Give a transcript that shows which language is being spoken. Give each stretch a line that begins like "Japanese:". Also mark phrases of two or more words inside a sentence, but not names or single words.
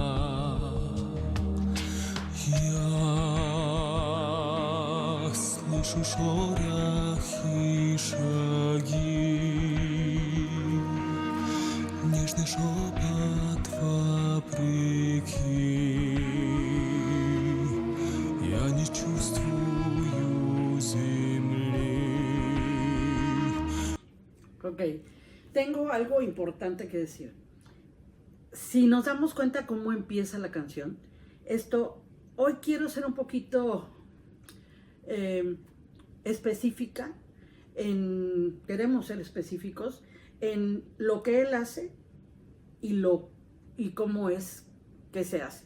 Russian: Я слышу шорох и шаги, нежный шепот вопреки. Я не чувствую земли.
Spanish: Ok, tengo algo importante que decir. Si nos damos cuenta cómo empieza la canción, hoy quiero ser un poquito específica, queremos ser específicos en lo que él hace y cómo es que se hace.